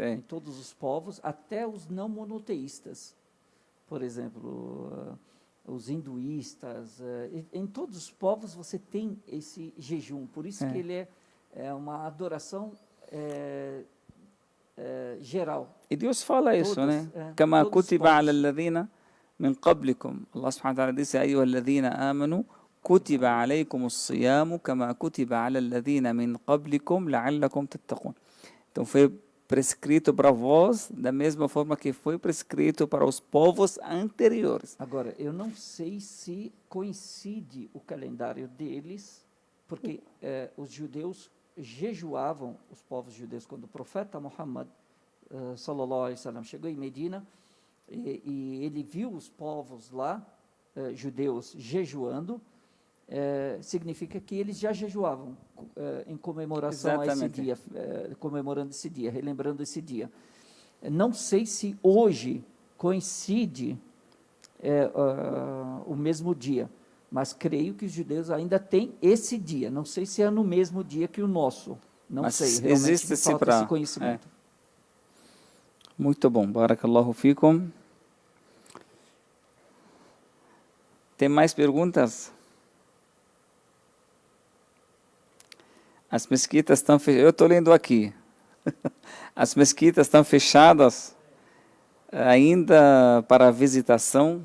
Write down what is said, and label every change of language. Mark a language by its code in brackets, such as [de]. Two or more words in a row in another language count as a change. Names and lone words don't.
[pt] em todos os povos, até os não monoteístas. Por exemplo, os hinduístas, em todos os povos você tem esse jejum. Por isso que ele é uma adoração geral. E Deus fala isso, né? [ar] كما كتب على الذين من قبلكم. الله سبحانه وتعالى diz: أيها الذين آمنوا كتب عليكم الصيام كما كتب على الذين من قبلكم لعلكم تتقون. [pt] Então foi prescrito para vós da mesma forma que foi prescrito para os povos anteriores. Agora, eu não sei se coincide o calendário deles, porque os judeus jejuavam, os povos judeus, quando o profeta Muhammad [ar] صلى الله عليه وسلم [pt] chegou em Medina e ele viu os povos lá, judeus, jejuando, significa que eles já jejuavam em comemoração a esse Exatamente. dia, comemorando esse dia, relembrando esse dia. Não sei se hoje coincide o mesmo dia, mas creio que os judeus ainda têm esse dia. Não sei se é no mesmo dia que o nosso. Não Mas sei, realmente existe me sim falta esse conhecimento. Muito bom. [ar] بارك الله فيكم. [pt] Tem mais perguntas? As mesquitas estão fechadas. Eu estou lendo aqui. As mesquitas estão fechadas ainda para visitação.